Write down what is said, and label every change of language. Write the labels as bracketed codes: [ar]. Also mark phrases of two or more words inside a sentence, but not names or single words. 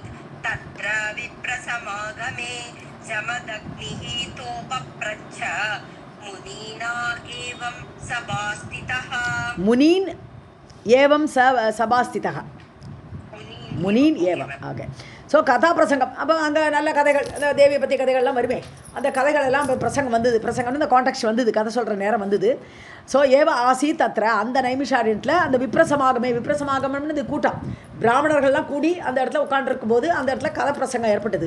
[sa] तत्र विप्रसमागमे जमदग्निः तोपप्रच्छ मुनीना एवं सभास्थितः. मुनीन् एवं सभास्थितः. मुनीन् एवम्. [ta] ஓகே. ஸோ கதா பிரசங்கம். அப்போ அங்கே நல்ல கதைகள், அந்த தேவியை பற்றி கதைகள்லாம் வருமே, அந்த கதைகள் எல்லாம் இப்போ பிரசங்கம் வந்தது. பிரசங்கம்னு இந்த கான்டெக்ட் வந்தது, கதை சொல்கிற நேரம் வந்தது. ஸோ [sa] एव आसीत् तत्र [ta] அந்த நைமிஷாரண்யத்தில் அந்த விப்ரசமாகமே, விப்ரசமாகமம்னு இந்த கூட்டம் பிராமணர்கள்லாம் கூடி அந்த இடத்துல உட்காண்டிருக்கும் போது அந்த இடத்துல கதை பிரசங்கம் ஏற்பட்டது.